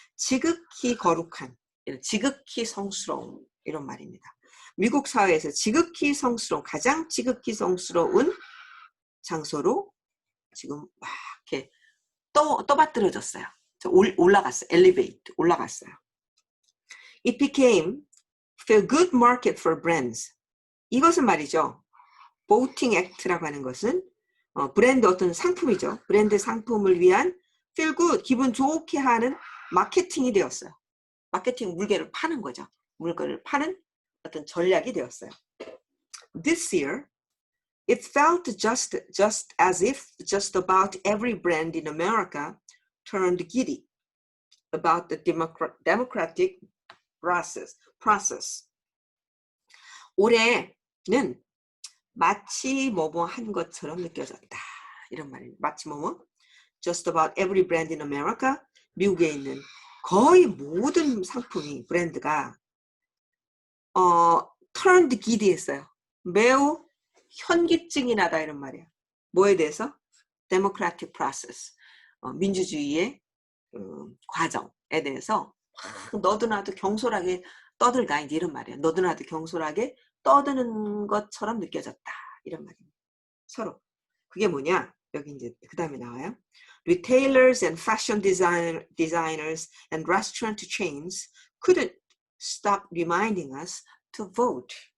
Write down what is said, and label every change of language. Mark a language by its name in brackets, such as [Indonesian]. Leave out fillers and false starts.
[Korean] 지극히 거룩한, 지극히 성스러운 이런 말입니다. 미국 사회에서 지극히 성스러운, 가장 지극히 성스러운 장소로 지금 막 이렇게 떠받들어졌어요. 올라갔어요. elevate, 올라갔어요. [English] It became a good market for brands. [Korean] 이것은 말이죠. voting act라고 하는 것은 브랜드 어떤 상품이죠. 브랜드 상품을 위한 feel good, 기분 좋게 하는 마케팅이 되었어요. 마케팅 물건을 파는 거죠. 물건을 파는 어떤 전략이 되었어요. [English] This year, it felt just as if just about every brand in America turned giddy about the democratic process. [Korean] 올해는 마치 뭐뭐 한 것처럼 느껴졌다. 이런 말입니다. 마치 뭐뭐 [English] just about every brand in America, [Korean] 미국에 있는 거의 모든 상품이 브랜드가 turned giddy 했어요. 매우 현기증이 나다 이런 말이에요. 뭐에 대해서? democratic process, 민주주의의 과정에 대해서 너도 나도 경솔하게 떠들다 이런 말이에요. 너도 나도 경솔하게 떠드는 것처럼 느껴졌다 이런 말입니다. 서로 그게 뭐냐? 여기 이제 그 다음에 나와요. [English] Retailers and fashion designers and restaurant chains couldn't stop reminding us to vote.